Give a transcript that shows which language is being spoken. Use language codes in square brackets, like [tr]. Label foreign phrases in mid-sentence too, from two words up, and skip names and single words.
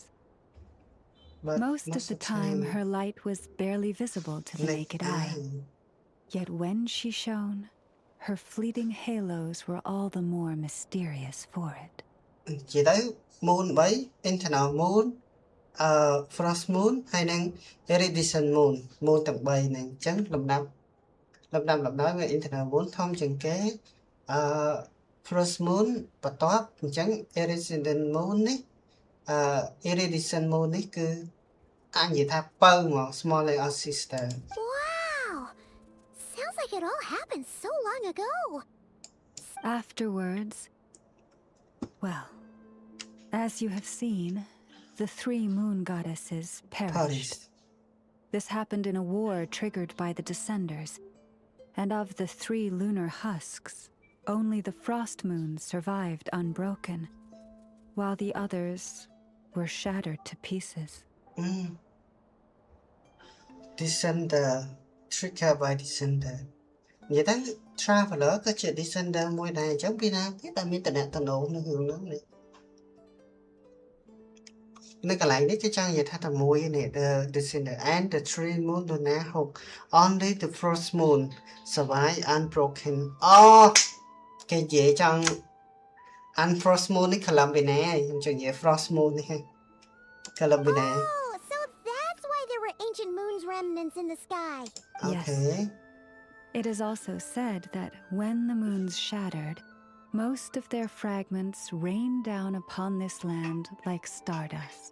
[en] Most of the time, her light was barely visible to the naked eye. Yet when she shone, her fleeting halos were all the more mysterious for it. [km] ជាទៅ [en] moon 3 internal moon frost moon [km] ហើយនឹង [en] iridescent moon [km] ទាំង 3 ហ្នឹង អញ្ចឹង លំដាប់ដោយវា [en] internal moon [km] ធំជាងគេ [en] frost moon [km] បន្ទាប់ អញ្ចឹង [en] iridescent moon [km] នេះ [en] iridescent moon [km] នេះ គឺ អាចនិយាយថា ពៅ ហ្មង [en] small like our sister. Sounds like it all happened so long ago. Afterwards, well, as you have seen, the three moon goddesses perished. This happened in a war triggered by the Descenders, and of the three lunar husks, only the frost moon survived unbroken, while the others were shattered to pieces. Descender. Trigger by Descender. [km] និយាយទៅ Traveler ក៏ជា Descender មួយដែរអញ្ចឹងពីណាគេតែមានតំណែងតំណងនឹងរឿងហ្នឹងនេះនៅកន្លែងនេះគេចង់និយាយថាតែមួយនេះ [en] The Descender and the three moon lunar hook only the frost moon survive unbroken [km] អូគេនិយាយចង់ [en] unfrost moon [km] នេះ Columbina ខ្ញុំចង់និយាយ [en] frost moon [km] នេះ Columbina. [en] Ancient moon's remnants in the sky. Okay. Yes. It is also said that when the moons shattered, most of their fragments rained down upon this land like stardust.